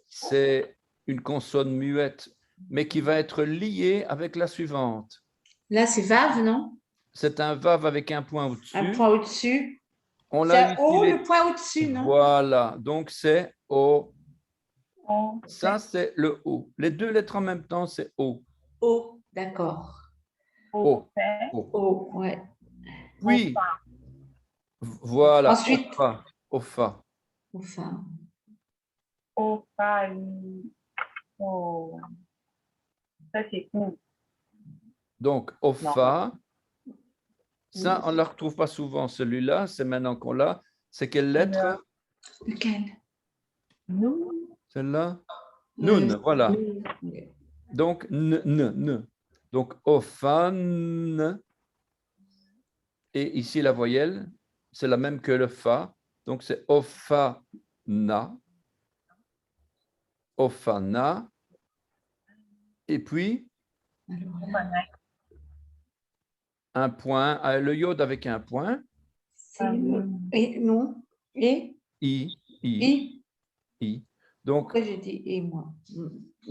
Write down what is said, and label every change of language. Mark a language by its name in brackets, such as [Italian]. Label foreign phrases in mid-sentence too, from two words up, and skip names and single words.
[French] c'est une consonne muette, mais qui va être liée avec la suivante. Là, c'est Vav, non? C'est un vav avec un point Un au-dessus. point au-dessus. On C'est l'a O, utilisé. le point au-dessus, non? Voilà, donc c'est O. O. Ça, c'est le O. Les deux lettres en même temps, c'est O. O, d'accord. O. Fait. O. O, ouais. Puis, voilà, Ensuite, au fa. Au fa. enfin, O. Fa. I. O. Ça, c'est ou. Donc, au Non. fa. Ça, on ne la retrouve pas souvent. Celui-là, c'est maintenant qu'on l'a. C'est quelle lettre? lequel? Nous. Celle-là? Nun, voilà. Oui. Donc, n. Donc, au fa, n. Et ici, la voyelle, c'est la même que le fa. Donc, c'est au fa, na. Au fa, na. Et puis, Alors là, un point, le yod avec un point, c'est et non, et i, I. Donc, Pourquoi j'ai dit et moi? Oui,